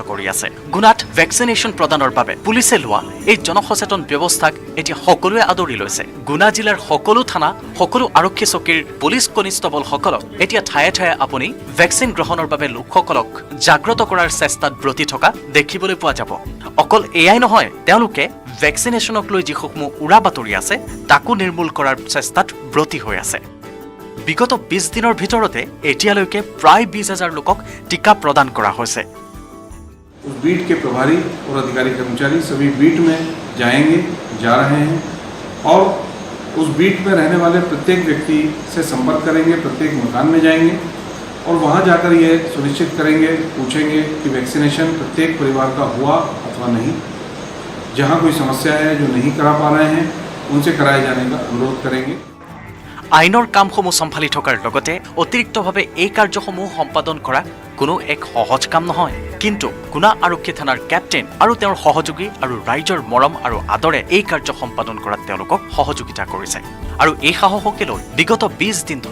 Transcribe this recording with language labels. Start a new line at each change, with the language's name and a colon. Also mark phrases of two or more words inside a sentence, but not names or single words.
Assamese: কৰি আছে গুণাত ভেকচিনেশ্যন প্ৰদানৰ বাবে পুলিচে লোৱা এই জনসচেতন ব্যৱস্থাক এতিয়া সকলোৱে আদৰি লৈছে গুণা জিলাৰ সকলো থানা সকলো আৰক্ষী চকীৰ
English: police constable
Assamese: এতিয়া ঠায়ে ঠায়ে আপুনি ভেকচিন গ্ৰহণৰ বাবে লোকসকলক জাগ্ৰত কৰাৰ চেষ্টাত ব্ৰতী থকা দেখিবলৈ পোৱা যাব অকল এয়াই নহয় তেওঁলোকে ভেকচিনেশ্যনক লৈ যিসমূহ উৰা বাতৰি আছে তাকো নিৰ্মূল কৰাৰ চেষ্টাত ব্ৰতী হৈ আছে বিগত 20 দিনৰ ভিতৰতে এতিয়ালৈকে প্ৰায় 20,000 লোকক টিকা প্ৰদান কৰা হৈছে
Hindi: उस बीट के प्रभारी और अधिकारी कर्मचारी सभी बीट में जाएंगे जा रहे हैं और उस बीट में रहने वाले प्रत्येक व्यक्ति से संपर्क करेंगे प्रत्येक मकान में जाएंगे और वहां जाकर ये सुनिश्चित करेंगे पूछेंगे कि वैक्सीनेशन प्रत्येक परिवार का हुआ अथवा नहीं जहां कोई समस्या है जो नहीं करा पा रहे हैं उनसे कराए जाने का अनुरोध करेंगे
Assamese: আইনৰ কামসমূহ সম্ভালি থকাৰ লগতে অতিৰিক্তভাৱে এই কাৰ্যসমূহ সম্পাদন কৰা কোনো এক সহজ কাম নহয় কিন্তু গুণা আৰক্ষী থানাৰ কেপ্টেইন আৰু তেওঁৰ সহযোগী আৰু ৰাইজৰ মৰম আৰু আদৰে এই কাৰ্য সম্পাদন কৰাত তেওঁলোকক সহযোগিতা কৰিছে আৰু এই সাহসকে লৈ বিগত 20 দিন